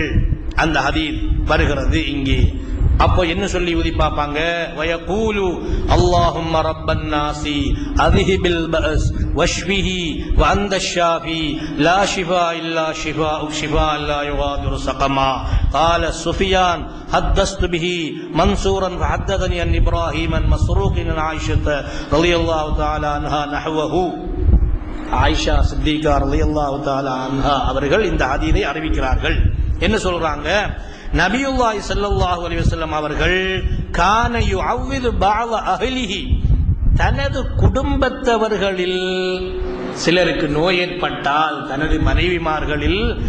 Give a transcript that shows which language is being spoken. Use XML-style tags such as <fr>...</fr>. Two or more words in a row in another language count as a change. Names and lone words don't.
<ta>அந்த ஹதீஸ் வருகிறது இங்கே. அப்போ என்ன சொல்லி ஊதி பார்ப்பாங்க?</ta> <ar>ويقول اللهم رب الناس أذهب البأس واشفه وأنت الشافي لا شفاء إلا شفاء لا يغادر سقما. قال سفيان حدثت به منصورا فحدثني عن ابراهيم عن مسروق عن عائشة رضي الله تعالى عنها نحوه.</ar> <ta>ஆயிஷா சித்திகா</ta> <ar>رضي الله تعالى عنها</ar> <ta>அவர்கள் இந்த ஹதீஸை அறிவிக்கிறார்கள். என்ன சொல்றாங்க?</ta> <ar>نبي الله صلى الله عليه وسلم</ar> <ta>அவர்கள்</ta> <ar>كان يعوذ بعض أهله,</ar> <ta>தனது குடும்பத்தவர்களில் சிலருக்கு நோய் ஏற்பட்டால், தனது மனைவிமார்கள்</ta>